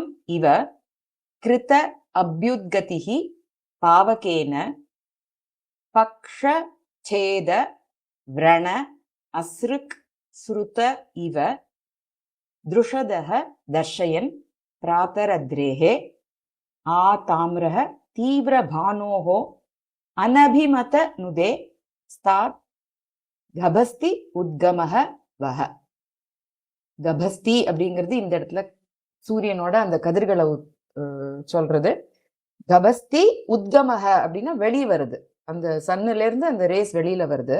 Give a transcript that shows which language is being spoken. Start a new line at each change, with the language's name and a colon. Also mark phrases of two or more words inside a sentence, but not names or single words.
Sanskrit: इव कृत अभ्युद्गतिः पावकेन पक्ष छेद व्रण असृक् श्रुत इव दृशदः दर्शयन् प्रातरद्रेः आताम्रः तीव्रभानोः अनभिमत नुदे स्तात् गभस्ति उद्गमः वः.
Tamil: கபஸ்தி அப்படிங்கிறது இந்த இடத்துல சூரியனோட அந்த கதிர்களை சொல்றது.
Sanskrit: गभस्ति उद्गमः
Tamil: அப்படின்னா வெளியே வருது, அந்த சன்னுல இருந்து அந்த ரேஸ் வெளியில வருது.